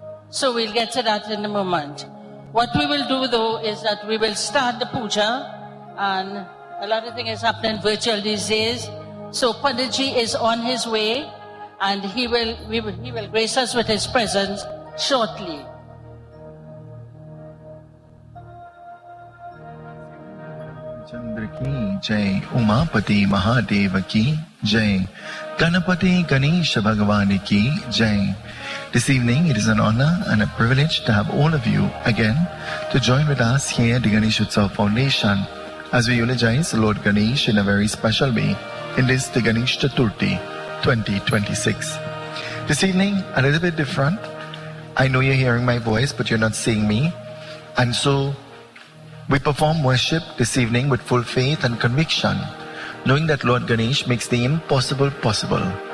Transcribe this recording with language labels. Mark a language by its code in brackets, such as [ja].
[en] So we'll get to that in a moment. What we will do though is that we will start the puja, and a lot of things is happening virtual these days. So Panaji is on his way, and he will grace us with his presence shortly. [hi] चंद्र की जय, उमापति महादेव की जय, गणपति गणेश भगवान की जय. [en] This evening it is an honor and a privilege to have all of you again to join with us here at the Ganesh Utsav Foundation as we eulogize Lord Ganesh in a very special way in this the Ganesh Chaturthi 2026. This evening a little bit different. I know you're hearing my voice, but you're not seeing me, and so we perform worship this evening with full faith and conviction, knowing that Lord Ganesh makes the impossible possible.